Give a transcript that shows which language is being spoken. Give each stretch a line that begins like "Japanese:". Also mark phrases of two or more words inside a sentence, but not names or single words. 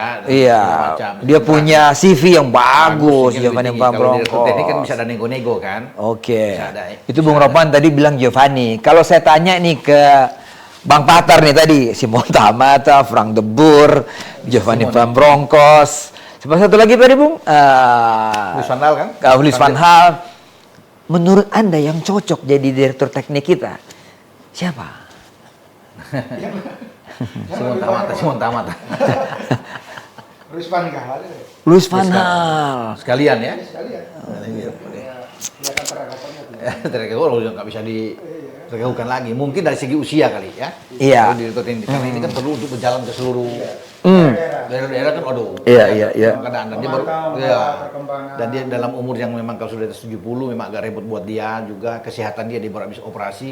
Indonesian: Iya. Dia punya CV yang bagus, Giovanni Van Bronckhorst. Kalau teknik kan bisa ada nego-nego kan. Oke. Itu Bung Ropan tadi bilang Giovanni. Kalau saya tanya nih ke Bang Patar nih tadi, Simon Tahamata, Frank de Boer, Giovanni Van Bronckhorst. Siapa satu lagi tadi, Bung? Louis van Gaal kan? Louis van Gaal. Menurut Anda yang cocok jadi direktur teknik kita, siapa? Simon Tahamata. Louis van Gaal. Louis van Gaal. Sekalian ya? Sekalian. Terkait nggak bisa diragukan lagi. Mungkin dari segi usia kali ya. Iya. Karena ini kan perlu untuk berjalan ke seluruh daerah-daerah kan, aduh. Iya. Dan dia baru, dan dia dalam umur yang memang kalau sudah 70 memang agak repot buat dia juga, kesehatan dia baru habis operasi.